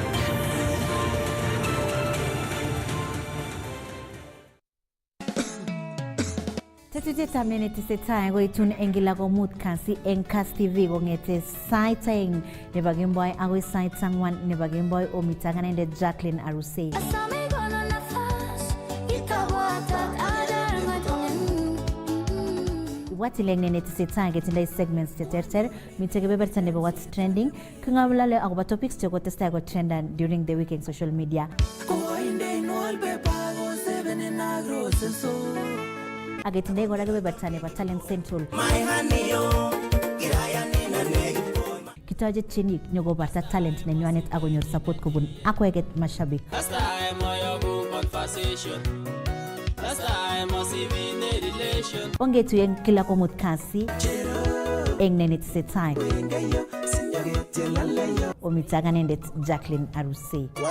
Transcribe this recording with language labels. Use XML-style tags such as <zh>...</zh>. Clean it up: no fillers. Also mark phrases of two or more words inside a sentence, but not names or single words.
<kln>Tetutietab netesetai koitun eng kila komut kasi eng Kass TV kong'ete sait aeng nebo kemboi agoi sait ang'wan nebo kemboi omita kanendet Jacqueline Arusei. Ibwatileng netesetai ketindoi segments cheterter, mitei kebeberta nebo</kln> <en>what's trending,</en> <kln>king'olole akobo topics chekotestai ko trendan</kln> <en>during the week</en> <kln>eng</kln> <en>social media.</en> <kln>Aketindoi kora kebeberta nebo Talent Central. Kitoche tienik nyokobarta talent nenywanet akonyor support kobun akweket mashabik. Ongetuye kila komut kasi eng netesetai. Omita kanendet Jacqueline Arusei.</kln>